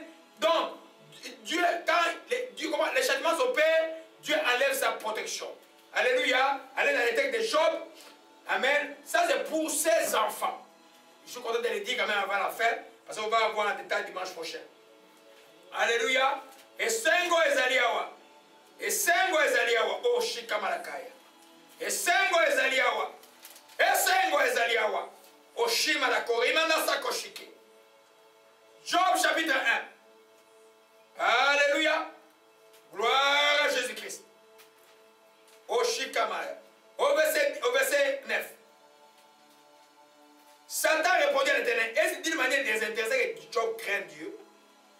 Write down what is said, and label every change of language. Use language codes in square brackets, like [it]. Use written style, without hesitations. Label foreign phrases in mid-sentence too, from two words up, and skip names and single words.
[fr] Donc, Dieu, quand les châtiments s'opèrent, Dieu enlève sa protection. Alléluia. Allez dans les textes de Job. Amen. Ça, c'est pour ses enfants. Je suis content de le dire quand même avant la fin, parce qu'on va avoir un détail dimanche prochain. Alléluia. Et Sengo Ezaliawa. Et Sengo Ezaliawa. Oh, Shikamalakaya. Et Sengo Ezaliawa. Et Sengo Ezaliawa. Oh, Shimalakori. Manasa Koshike. Job chapitre 1. Alléluia. Gloire à Jésus-Christ. Au Shikamaya. Au verset 9. Satan répondit à l'Éternel. Et c'est d'une manière désintéressée que Job craint Dieu.